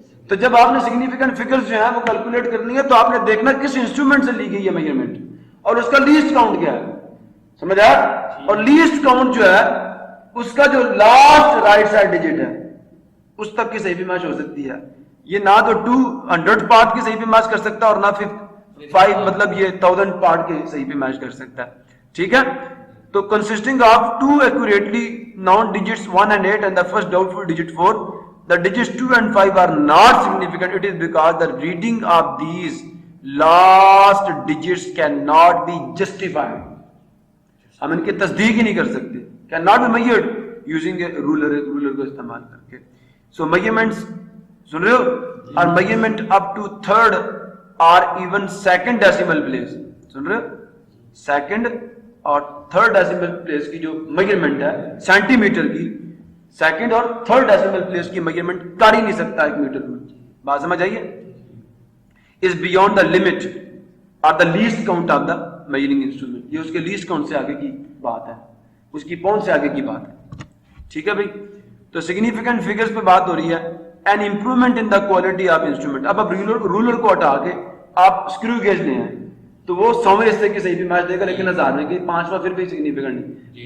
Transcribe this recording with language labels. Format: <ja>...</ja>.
<ur>تو جب آپ نے سگنیفیکنٹ فگرز جو ہیں وہ کیلکولیٹ کرنی ہے تو آپ نے دیکھنا کس انسٹرومنٹ سے لی گئی ہے میجرمنٹ, اور اس کا لیسٹ کاؤنٹ کیا ہے. سمجھ آیا؟ اور لیسٹ کاؤنٹ جو ہے اس کا جو لاسٹ رائٹ سائڈ ڈیجٹ ہے اس تک کی صحیح بھی میچ ہو سکتی ہے. یہ نہ تو 200 پارٹ کی صحیح بھی میچ کر سکتا ہے اور نہ 5 مطلب یہ 1000 پارٹ کی صحیح بھی میچ کر سکتا ہے.</ur> <en>ٹھیک ہے, تو consisting of 2 accurately known digits 1 and 8 and the first doubtful digit 4, the digits 2 and 5 are not significant. It is because the reading of these last digits cannot be justified.</en> <ur>ہم ان کی تصدیق ہی نہیں کر سکتے.</ur> <en>cannot be measured using a ruler,</en> <ur>roller کو استعمال کر کے.</ur> <en>So measurements,</en> <ur>سن رہے ہو, اور</ur> <en>measurement up to 3rd or even 2nd decimal place.</en> <ur>سن رہے ہو, 2nd اور 3rd ڈیسیمل پلیس کی جو میجرمنٹ ہے سینٹی میٹر کی, 2nd اور 3rd ڈیسیمل پلیس کی میجرمنٹ کر ہی نہیں سکتا ایک میٹر میں. بات سمجھ آئیے؟</ur> <en>Is beyond the limit اور the least count of the measuring instrument.</en> <ur>یہ اس کے لیسٹ کاؤنٹ سے آگے کی بات ہے, اس کی پہنچ سے آگے کی بات ہے. ٹھیک ہے بھائی, تو سگنیفیکنٹ فگرز پہ بات ہو رہی ہے.</ur> <en>An improvement in the quality of instrument.</en> <ur>اب رولر کو ہٹا کے آپ اسکرو گیج لے آئیں تو وہ 100ویں حصے کی صحیح بھی میچ دے گا, لیکن 1000 میں کی 5واں پھر بھی سگنیفیکنٹ نہیں.</ur>